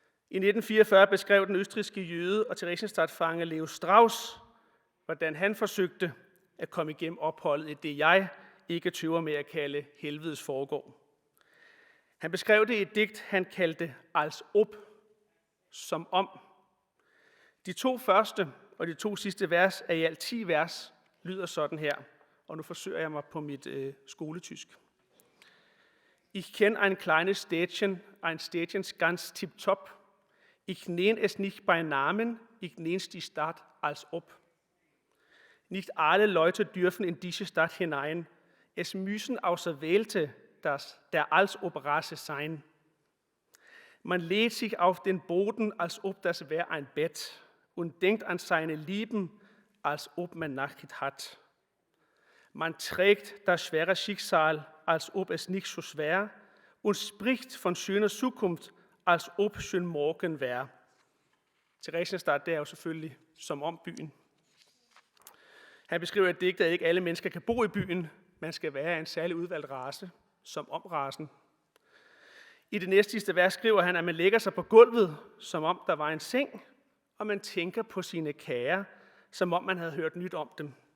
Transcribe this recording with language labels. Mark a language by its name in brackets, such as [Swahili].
[Danish] I 1944 beskrev den østrigske jøde og Theresienstadt-fange Leo Strauss, hvordan han forsøgte at komme igennem opholdet i det, jeg ikke tøver med at kalde helvedes forgård. Han beskrev det i et digt, han kaldte als ob, som om. De 2 første og de 2 sidste vers af i alt 10 vers lyder sådan her, og nu forsøger jeg mig på mit skoletysk. [German] Ich kenn ein kleines Städtchen ganz tipptopp. Ich nenn es nicht bei Namen, ich nenn's die Stadt als ob. Nicht alle Leute dürfen in diese Stadt hinein. Es müssen Auserwählte der als ob Rasse sein. Man legt sich auf den Boden, als ob das wäre ein Bett, und denkt an seine Lieben, als ob man Nachricht hat. Man trägt das schwere Schicksal, als ob es nicht so schwer, und spricht von schöner Zukunft, als ob schön morgen wäre. [Danish] Theresienstadt, det er jo selvfølgelig som om byen. Han beskriver et digt, at ikke alle mennesker kan bo i byen. Man skal være en særlig udvalgt race, som om racen. I det næstsidste vers skriver han, at man lægger sig på gulvet, som om der var en seng, og man tænker på sine kære, som om man havde hørt nyt om dem.